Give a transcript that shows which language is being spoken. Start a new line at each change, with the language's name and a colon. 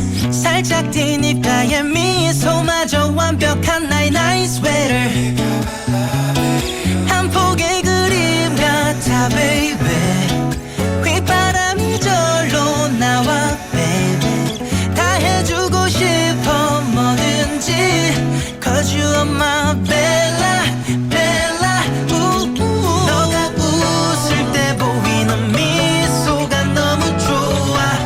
Korean: 살짝 tin 입가에 미소마저 완벽한 나의
English: nice sweater.
Korean: 한 폭의 그림 같아 baby. 휘바람이 절로 나와 baby. 다 해주고 싶어 뭐든지.
English: Cause you are my bella bella.
Korean: 너가 웃을 때 보이는 미소가 너무 좋아.